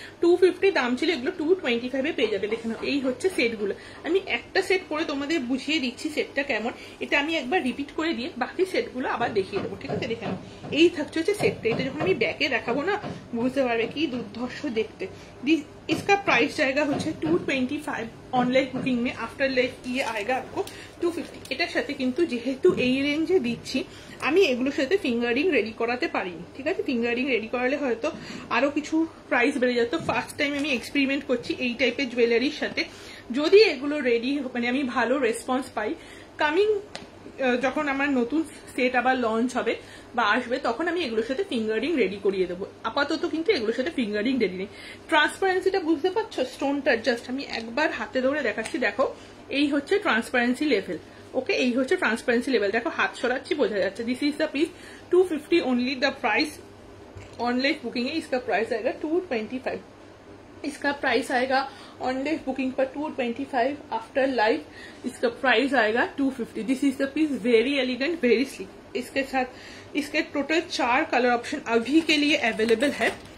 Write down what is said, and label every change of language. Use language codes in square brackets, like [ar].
[bn] 250 দাম ছিল, এগুলো 225 পেয়ে যাবে। দেখে নাও, এই হচ্ছে সেট গুলো। আমি একটা সেট করে তোমাদের বুঝিয়ে দিচ্ছি সেটটা কেমন। এটা আমি একবার রিপিট করে দিয়ে বাকি সেট গুলো আবার দেখিয়ে দেবো, ঠিক আছে। দেখে নাও, এই থাকছে হচ্ছে সেটটা। এটা যখন আমি ব্যাকে দেখাবো না বুঝতে পারবে কি দুর্ধর্ষ দেখতে। [hi] इसका प्राइस जाएगा [bn] হচ্ছে [hi] 225 ऑनलाइन बुकिंग में। आफ्टर लाइफ ये आएगा आपको 250। [bn] এটার সাথে কিন্তু যেহেতু এই রেঞ্জে দিচ্ছি, আমি এগুলোর সাথে ফিঙ্গারিং রেডি করাতে পারিনি, ঠিক আছে। ফিঙ্গারিং রেডি করালে হয়তো আরো কিছু প্রাইস বেড়ে যেত। ফার্স্ট টাইম আমি এক্সপেরিমেন্ট করছি এই টাইপের জুয়েলারির সাথে। যদি এগুলো রেডি মানে আমি ভালো রেসপন্স পাই, কামিং যখন আমার নতুন সেট আবার লঞ্চ হবে বা আসবে, তখন আমি এগুলোর সাথে ফিঙ্গারিং রেডি করিয়ে দেবো। আপাতত কিন্তু এগুলোর সাথে ফিঙ্গারিং রেডি নেই। ট্রান্সপারেন্সিটা বুঝতে পারছো, স্টোনটা জাস্ট আমি একবার হাতে ধরে দেখাচ্ছি। দেখো, এই হচ্ছে ট্রান্সপারেন্সি লেভেল, ওকে। এই হচ্ছে ট্রান্সপারেন্সি লেভেল, দেখো হাত সরাচ্ছি বোঝা যাচ্ছে। [en] This is the piece, 250 only. [hi] The price online booking है, इसका प्राइस आएगा 225। इसका प्राइस आएगा ऑनलाइन बुकिंग पर 225। आफ्टर लाइव इसका प्राइस आएगा 250। [en] This is the piece, very elegant, very slick. [hi] इसके साथ इसके टोटल 4 कलर ऑप्शन अभी के लिए अवेलेबल है।